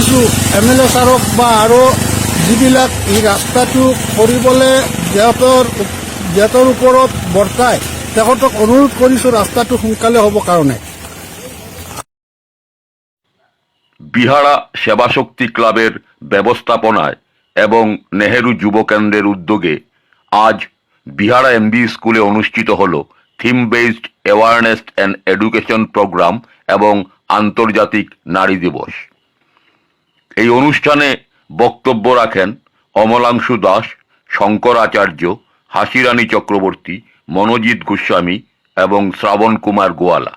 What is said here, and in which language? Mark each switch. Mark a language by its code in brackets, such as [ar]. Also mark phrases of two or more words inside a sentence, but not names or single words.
[as] কৈছোঁ MLA ছাৰক বা আৰু যিবিলাক এই ৰাস্তাটো কৰিবলৈ সিহঁতৰ ওপৰত বৰ্তাই তেখেতক অনুৰোধ কৰিছোঁ ৰাস্তাটো সোনকালে হ'ব কাৰণে। [bn] বিহারা সেবাশক্তি ক্লাবের ব্যবস্থাপনায় এবং নেহেরু যুব কেন্দ্রের উদ্যোগে আজ বিহারা MB স্কুলে অনুষ্ঠিত হল [en] theme based awareness and education program [bn] এবং আন্তর্জাতিক নারী দিবস। এই অনুষ্ঠানে বক্তব্য রাখেন অমলাংশু দাস, শঙ্কর আচার্য, হাসিরানী চক্রবর্তী, মনোজিৎ গোস্বামী এবং শ্রাবণ কুমার গোয়ালা।